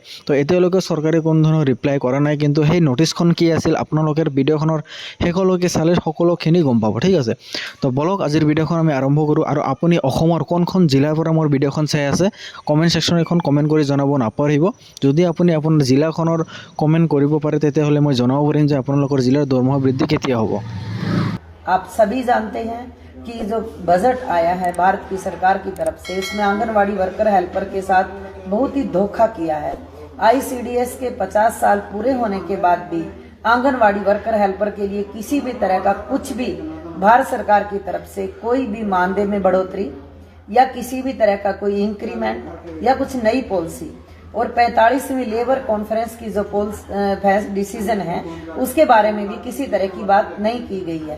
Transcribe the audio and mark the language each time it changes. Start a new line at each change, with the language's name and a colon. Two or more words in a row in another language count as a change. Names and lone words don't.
Assamese: তো এতিয়ালৈকে চৰকাৰে কোনো ধৰণৰ ৰিপ্লাই কৰা নাই, কিন্তু সেই নটিচখন কি আছিল আপোনালোকে ভিডিঅ'খনৰ শেষলৈকে চালে সকলোখিনি গম পাব, ঠিক আছে। তো বলক আজিৰ ভিডিঅ'খন আমি আৰম্ভ কৰোঁ। আৰু আপুনি অসমৰ কোনখন জিলাৰ পৰা মোৰ ভিডিঅ'খন চাই আছে
English: comment section
Assamese: এখন কমেণ্ট কৰি জনাব নাপাহৰিব। যদি আপুনি আপোনাৰ জিলাখনৰ কমেণ্ট কৰিব পাৰে তেতিয়াহ'লে মই জনাব পাৰিম যে আপোনালোকৰ জিলাৰ দৰমহা বৃদ্ধি কেতিয়া হ'ব।
Hindi: आप सभी जानते हैं कि जो बजट आया है भारत की सरकार की तरफ से, इसमें आंगनवाड़ी
English: worker helper
Hindi: के साथ बहुत ही धोखा किया है। आईसीडीएस के 50 साल पूरे होने के बाद भी आंगनवाड़ी
English: worker helper
Hindi: के लिए किसी भी तरह का कुछ भी भारत सरकार की तरफ से कोई भी मानदेय में बढ़ोतरी या किसी भी तरह का कोई इंक्रीमेंट या कुछ नई पॉलिसी और 45वीं
English: labour conference
Hindi: की जो डिसीजन है उसके बारे में भी किसी तरह की बात नहीं की गई है।